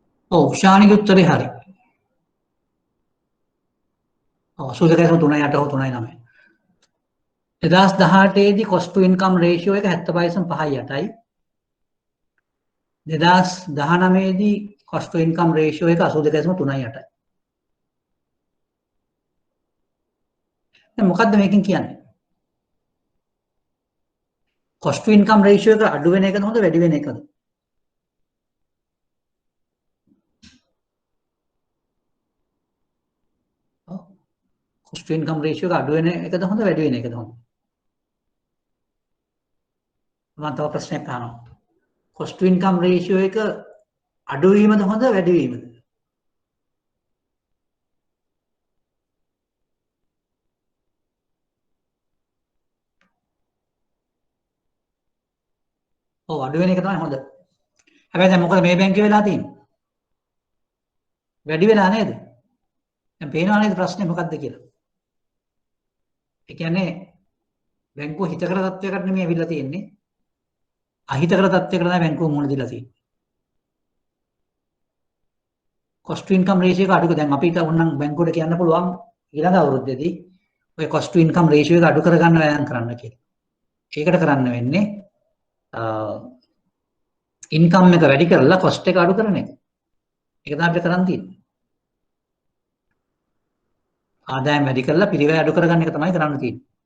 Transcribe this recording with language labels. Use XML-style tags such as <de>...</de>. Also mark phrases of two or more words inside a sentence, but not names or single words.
<si>ඔව් ශානිගේ උත්තරේ හරි. ඔව් 82.38 හෝ 39. 2018 දී</si> <en>cost to income ratio</en> <si>එක 70.5යි. 2019 දී</si> <en>cost to income ratio</en> <si>එක 82.38යි. දැන් මොකද්ද මේකෙන් කියන්නේ?</si> <en>cost to income ratio</en> <si>එක අඩු වෙන එකද හොඳ වැඩි වෙන එකද?</si> <en>cost to income ratio</en> <si>එක අඩු වෙන එකද හොඳ වැඩි වෙන එකද හොඳ? මම තව ප්‍රශ්නයක් අහනවා.</si> <en>cost to income ratio</en> <si>එක අඩු වීමද හොඳ වැඩි වීමද? ඔව් අඩු වෙන එක තමයි හොඳ. හැබැයි දැන් මොකද මේ බැංකුවේ වෙලා තියෙන්නේ? වැඩි වෙලා නේද? දැන් පේනවා නේද ප්‍රශ්නේ මොකක්ද කියලා? ඒ කියන්නේ බැංකුව හිතකර තත්ත්වයකට නෙමෙයි අවිල්ලා තියෙන්නේ. අහිතකර තත්ත්වයකට තමයි බැංකුව මුහුණ දීලා තියෙන්නේ.</si> <en>cost to income ratio</en> <si>එක අඩු දැන් අපිට උන්නම් බැංකුවට කියන්න පුළුවන් ඊළඟ අවුරුද්දේදී ඔය</si> <en>cost to income ratio</en> <si>එක අඩු කරගන්න වෑයම් කරන්න කියලා. ඒකට කරන්න වෙන්නේ ඉන්කම් එක වැඩි කරලා cost එක අඩු කරන එක. ඒක තමයි අපිට කරන්න තියෙන්නේ. ආදායම් වැඩි කරලා පිරිවැය අඩු කරගන්න එක තමයි කරන්න තියෙන්නේ.</si>